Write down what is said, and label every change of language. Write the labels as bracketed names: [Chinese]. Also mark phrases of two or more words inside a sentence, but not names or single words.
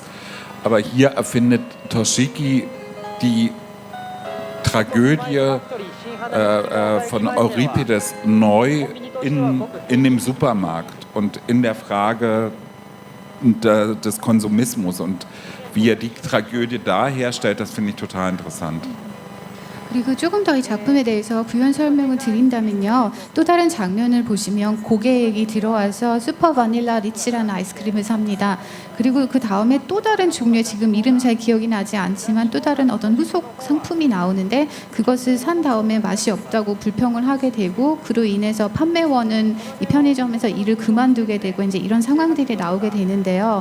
[German] Aber hier erfindet Toshiki die Tragödie von Euripides neu in dem Supermarkt und in der Frage des Konsumismus. Und wie er die Tragödie da herstellt, das finde ich total interessant. [Korean] 그리고 조금 더 이 작품에 대해서 부연 설명을 드린다면요. 또 다른 장면을 보시면 고객이 들어와서 슈퍼 바닐라 리치라는 아이스크림을 삽니다. 그리고 그 다음에 또 다른 종류의 지금 이름 잘 기억이 나지 않지만 또 다른 어떤 후속 상품이 나오는데 그것을 산 다음에 맛이 없다고 불평을 하게 되고 그로 인해서 판매원은 이 편의점에서 일을 그만두게 되고 이제 이런 상황들이 나오게 되는데요.